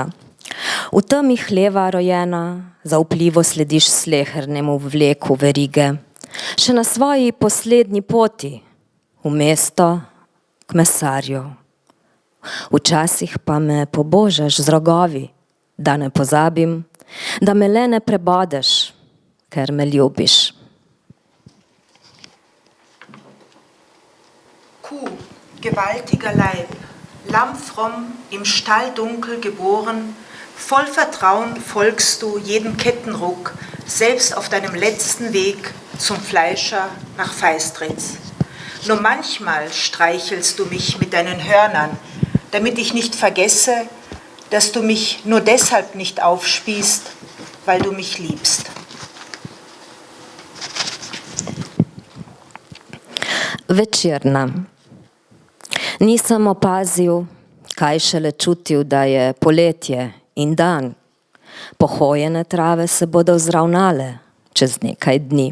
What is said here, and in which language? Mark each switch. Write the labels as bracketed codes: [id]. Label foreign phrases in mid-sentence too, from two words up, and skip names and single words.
[sl] V temi hleva rojena, zaupljivo slediš slehernemu vleku verige. Še na svoji poslednji poti, v mesto, k mesarju. Včasih pa me pobožaš z rogovi, da ne pozabim, da me le ne prebodeš, ker me ljubiš. [de] Kuh, gewaltiger Leib, lammfromm im Stalldunkel geboren, voll Vertrauen folgst du jedem Kettenruck, selbst auf deinem letzten Weg zum Fleischer nach Feistritz. Nur manchmal streichelst du mich mit deinen Hörnern, damit ich nicht vergesse, dass du mich nur deshalb nicht aufspießt, weil du mich liebst. [sl] Večerna. Nisem opazil, kaj šele čutil, da je poletje in dan. Pohojene trave se bodo vzravnale čez nekaj dni.